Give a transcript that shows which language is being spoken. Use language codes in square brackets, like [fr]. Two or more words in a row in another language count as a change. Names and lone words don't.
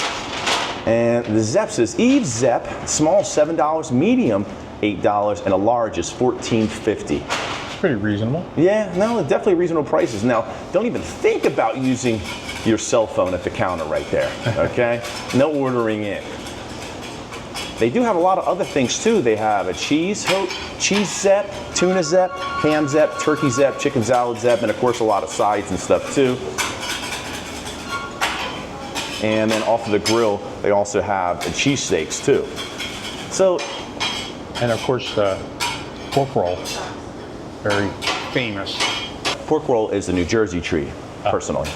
[en] And the ZEP says Eve's ZEP, small $7, medium $8, and a large is $14.50. Pretty reasonable. Yeah, no, definitely reasonable prices. Now, don't even think about using your cell phone at the counter right there, okay? No ordering in. They do have a lot of other things too. They have a cheese ZEP, tuna ZEP, ham ZEP, turkey ZEP, chicken salad ZEP, and of course a lot of sides and stuff too. And then off of the grill, they also have the cheesesteaks too. So, and of course, pork roll, very famous. Pork roll is a New Jersey treat, personally.